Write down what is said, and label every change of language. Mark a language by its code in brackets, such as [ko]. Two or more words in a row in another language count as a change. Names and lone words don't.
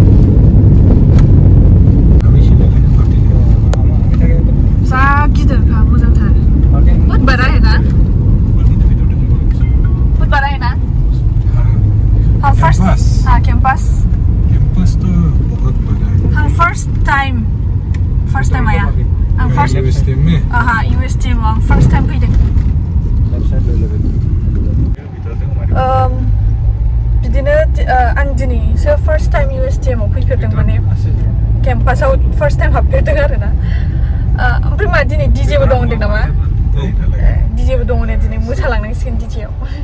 [brx] जा गिदिरखा मोजांथार बुधबार [hi] है ना हम कैंपस तो बहुत बड़ा है हम [en] first time [hi] आया आं फर्स्ट USTM में [brx] USTM आं [en] first time [brx] फैदों बिदिनो आं दिनैसो [en] first time [brx] USTM आव फैफेरदों माने केम्पासाव [en] first time [brx] हाबफेरदों आरोना ओमफ्राय मा दिनै डिजेबो दं होनदों नामा डिजेबो दं होनो दिनै मोसालांनांसिगोन डिजेआव